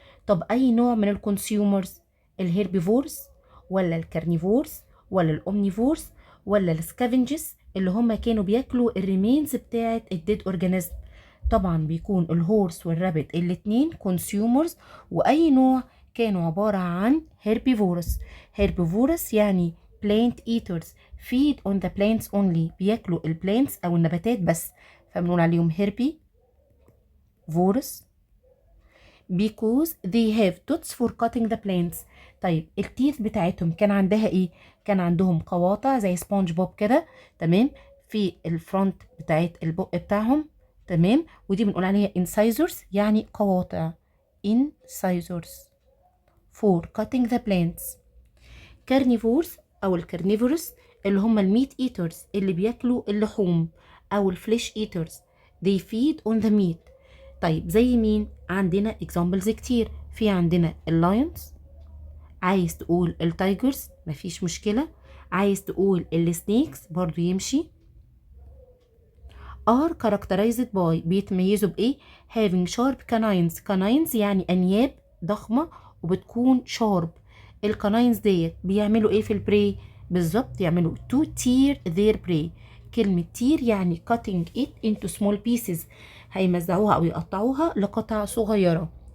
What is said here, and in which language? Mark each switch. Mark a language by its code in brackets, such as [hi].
[ar] طب اي نوع من الكونسيومرز؟ الهيربيفورس ولا الكارنيفورس ولا الاومنيفورس ولا السكافنجز اللي هما كانوا بياكلوا الريمينز بتاعه الديد اورجانيزم؟ طبعا بيكون الهورس والرابت الاتنين كونسيومرز، واي نوع كانوا عبارة عن هيربيفورس. هيربيفورس يعني [en] plant eaters feed on the plants only، [ar] بياكلوا البلانتس او النباتات بس، فبنقول عليهم هيربي فورس. [en] because they have tools for cutting the plants. [ar] طيب التيث بتاعتهم كان عندها ايه؟ كان عندهم قواطع زي سبونج بوب كده، تمام، في الفرونت بتاعت البق بتاعهم، تمام، ودي بنقول عليها incisors يعني قواطع، [en] incisors for cutting the plants. [ar] carnivores او الكارنيفورس اللي هم الميت ايترز اللي بياكلوا اللحوم، او الفليش ايترز [en] they feed on the meat. [ar] طيب زي مين؟ عندنا examples كتير، في عندنا اللايونز، عايز تقول التايجرز مفيش مشكلة، عايز تقول السنيكس برضو يمشي. [en] are characterized by [ar] بيتميزوا بإيه؟ [en] having sharp canines. [ar] canines يعني أنياب ضخمة وبتكون sharp. الكناينز ديت بيعملوا إيه في البري؟ بالظبط يعملوا [en] to tear their prey. [ar] كلمة tear يعني [en] cutting it into small pieces، [ar] هيمزعوها أو يقطعوها لقطع صغيرة.